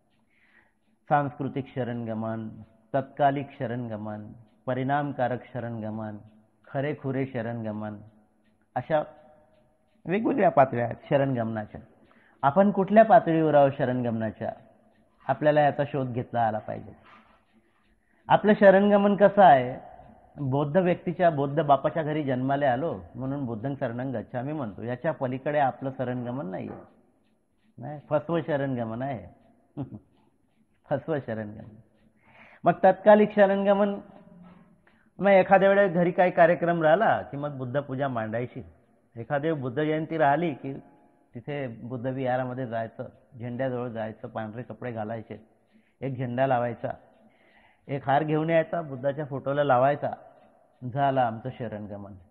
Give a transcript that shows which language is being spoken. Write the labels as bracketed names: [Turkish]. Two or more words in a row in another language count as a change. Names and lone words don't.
[Marathi] सांस्कृतिक शरणगमन, तत्कालिक शरणगमन, परिणामकारक शरणगमन, खरेखुरे शरणगमन, अशा वेगवेगळ्या पातळ्या आहेत शरणगमनाच्या. आपण कुठल्या पातळीवर आहोत शरणगमनाच्या, आपल्याला याचा शोध घेतला आला पाहिजे. आपलं शरणगमन कसं आहे? बौद्ध व्यक्तीच्या, बौद्ध बापाच्या घरी जन्माला आलो म्हणून [Pali] बुद्धं शरणं गच्छामी [Marathi] म्हणतो. याच्या पलीकडे आपलं शरणगमन नाही आहे, नाही, फसवं शरणगमन आहे. फसवं शरणगमन. मग तत्कालिक शरणगमन, मग एखाद्या वेळेस घरी काही कार्यक्रम राहिला की मग बुद्ध पूजा मांडायची. एखादी बुद्ध जयंती राहिली की तिथे बुद्ध विहारामध्ये जायचं, झेंड्याजवळ जायचं, पांढरे कपडे घालायचे, एक झेंडा लावायचा, एक हार घेऊन यायचा, बुद्धाच्या फोटोला लावायचा, झालं आमचं शरणगमन.